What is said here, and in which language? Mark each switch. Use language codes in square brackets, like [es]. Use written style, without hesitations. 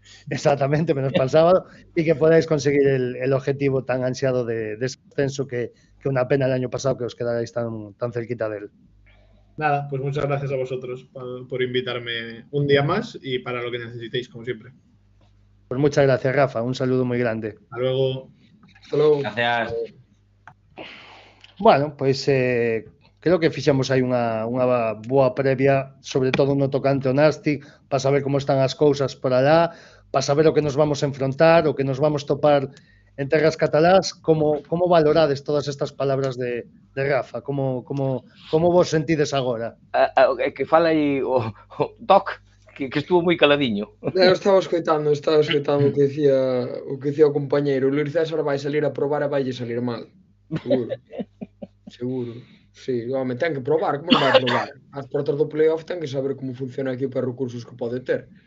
[es] Exactamente, menos para el sábado, y que podáis conseguir el objetivo tan ansiado de descenso que una pena el año pasado que os quedarais tan cerquita de él. Nada, pues muchas gracias a vosotros por invitarme un día más y para lo que necesitéis, como siempre. Pues muchas gracias, Rafa. Un saludo muy grande. Hasta luego. Hasta luego. Gracias. [gl] Bueno, pois creo que fixemos aí unha boa previa, sobre todo no tocante ao Nastic, para saber como están as cousas por alá, para saber o que nos vamos a enfrontar, o que nos vamos topar en terras catalás. Como valorades todas estas palabras de Rafa? Como vos sentides agora? Que fala aí o Doc, que estuvo moi caladiño. Eu estaba escoitando o que dicía o compañeiro. O Luis César vai salir a probar e vai salir mal. Seguro. Sí, home, ten que probar, como non vai probar? As portas do playoff ten que saber como funciona aquí para recursos que pode ter.